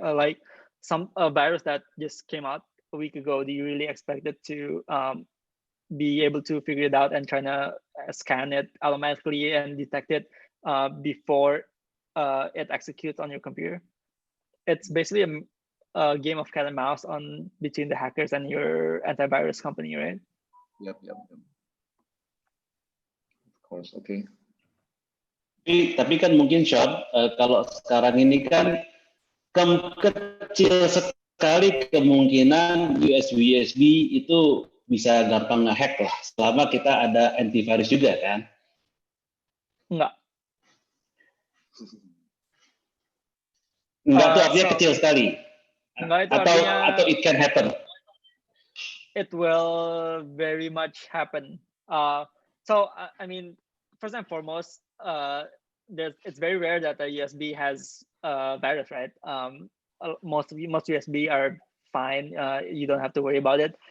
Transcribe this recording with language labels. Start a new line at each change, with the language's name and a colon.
English: Like some virus that just came out a week ago, do you really expect it to be able to figure it out and trying to scan it automatically and detect it before it executes on your computer? It's basically a game of cat and mouse between the hackers and your antivirus company, right? Yep. Of course. Okay.
Indonesian: Tapi kan mungkin Sean, kalau sekarang ini kan kecil sekali kemungkinan USB itu bisa gampang ngehack lah, selama kita ada antivirus juga kan? Enggak. Enggak tuh artinya kecil sekali. Enggak itu atau
English: it can happen. It will very much happen. So I mean, first and foremost, it's very rare that a USB has a virus, right? Most USB are fine. You don't have to worry about it.